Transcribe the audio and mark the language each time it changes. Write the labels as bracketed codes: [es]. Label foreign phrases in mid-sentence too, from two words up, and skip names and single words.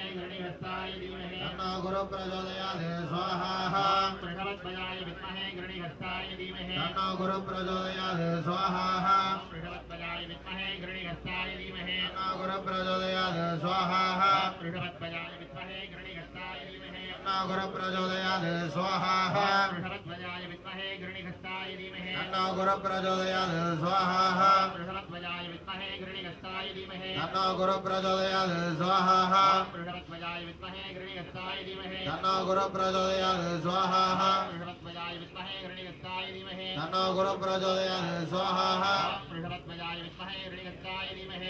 [sa] गृणीहस्ताय धीमहि तन्नो गुरु प्रचोदयात् स्वाहा ऋषभध्वजाय विद्महे गृणीहस्ताय धीमहि तन्नो गुरु प्रचोदयात् स्वाहा ऋषभध्वजाय विद्महे गृणीहस्ताय धीमहि तन्नो गुरु प्रचोदयात् स्वाहा ऋषभध्वजाय विद्महे गृणीहस्ताय धीमहि तन्नो गुरु प्रचोदयात् स्वाहा ऋषभध्वजाय विद्महे गृणीहस्ताय धीमहि तन्नो गुरु प्रचोदयात् स्वाहा ऋषभध्वजाय विद्महे गृणीहस्ताय धीमहि तन्नो गुरु प्रचोदयात् स्वाहा बृहस्पतिध्वजाय विद्महे गृणीहस्ताय धीमहि तन्नो गुरु प्रचोदयात् स्वाहा बृहस्पतिध्वजाय विद्महे गृणीहस्ताय धीमहि तन्नो गुरु प्रचोदयात् स्वाहा बृहस्पतिध्वजाय विद्महे गृणीहस्ताय धीमहि